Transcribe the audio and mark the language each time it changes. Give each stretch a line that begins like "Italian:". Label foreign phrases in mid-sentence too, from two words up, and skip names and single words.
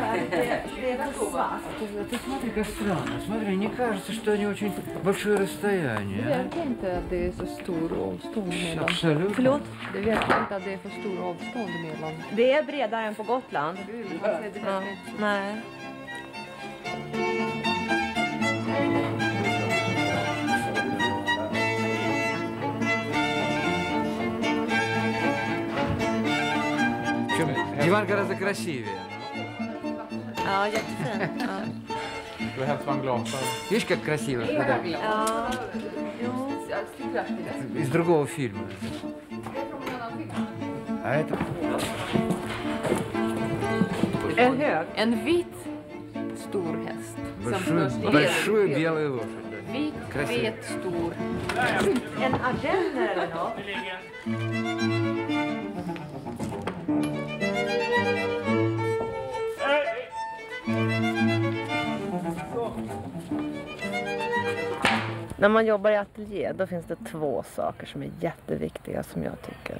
Swedish: är så svart.
Russian: Ты смотри, как странно. Смотри, не кажется, что они очень большое расстояние.
Swedish: verkar inte att det är så stor avstånd mellan.
Russian: Абсолютно.
Swedish: Förlåt? Det verkar inte att det är för stor avstånd mellan. Det är bredare än på Gotland. Ja, nej.
Russian: Диван гораздо красивее.
Swedish: Ja, jättefin. Ja. Du har hämtat en glas.
Russian: Видишь, как красиво? Да.
Swedish: Ja. Jo.
Russian: Из другого фильма. А это...
Swedish: En hög. En vit stor häst.
Russian: Большую белую лошадь. Да.
Swedish: Vit,
Russian: Красиво.
Swedish: fet, stor. En ardenner eller något? När man jobbar i ateljé då finns det 2 saker som är jätteviktiga som jag tycker.